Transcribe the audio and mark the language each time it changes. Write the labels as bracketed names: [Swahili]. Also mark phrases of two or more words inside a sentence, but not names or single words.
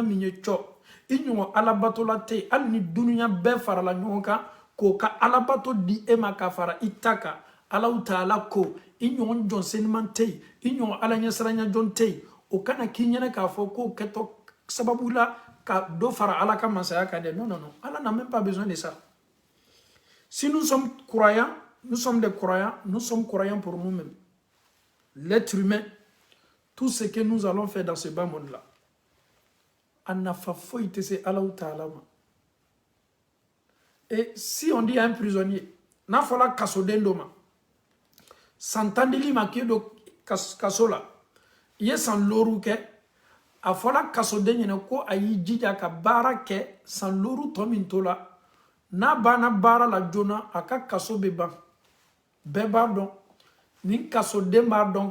[Bambara] min ye cɔ i ɲɔgɔn alabatola tɛ yen hali ni dunuya bɛɛ farala ɲɔgɔn kan k'o ka alabato di e ma ka fara i ta kan Alahu Taala ko i ɲɔgɔn jɔn seniman tɛ yen i ɲɔgɔn alaɲɛsiranya jɔn tɛ yen o kana k'i ɲɛna k'a fɔ k'o kɛtɔ sababu la ka dɔ fara ala ka masaya kan dɛ [French] non ala n'a même pas besoin de ça si nous sommes croyants nous sommes des croyants nous sommes croyants pour nous-mêmes l'être humain tout ce que nous allons faire dans ce bas monde là [Bambara] a nafa foyi tɛ se Alahu Taala ma [French] et si on dit à un prisonnier [Bambara] n'a fɔla kasoden dɔ ma san 10 ma k'i don kaso la i ye san 6 kɛ a fɔla kasoden ɲɛna ko a y'i jija ka baara kɛ san 6 tɔ min to la n'a banna baara la joona a ka kaso bɛ ban bɛɛ b'a dɔn nin kasoden b'a dɔn